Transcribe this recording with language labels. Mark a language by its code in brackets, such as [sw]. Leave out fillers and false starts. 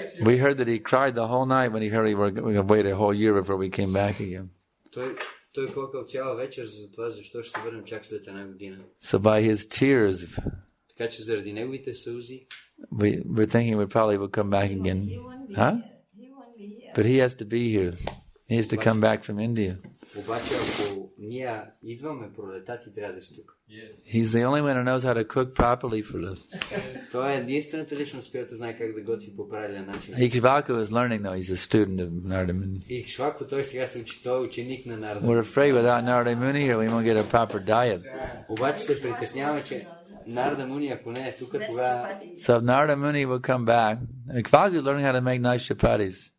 [en] We heard that he cried the whole night when he heard we were going to wait a whole year before we came back again. [bg] Той плакал цяла вечер за това, защо ще се върнем чак след една година. [en] So by his tears, [bg] така че заради неговите сълзи, [en] we're thinking we probably will come back again. Huh? But he has to be here. He has to come back from India. [bg] Обаче ако ние идваме пролета, ти трябва да си тук. [en] He's the only one who knows how to cook properly for us. [bg] Той е единствената личност, която знае как да готви по правилен начин. [en] Ikshvaku is learning though. He's a student of Narada Muni. [bg] Ikshvaku, той сега се учи, той е ученик на Нарада. [en] We're afraid without Narada Muni here we won't get a proper diet. [bg] Обаче се притесняваме, че Нарада Муни, ако не е тук, тогава... [en] So if Narada Muni will come back, Ikshvaku is learning how to make nice chapatis.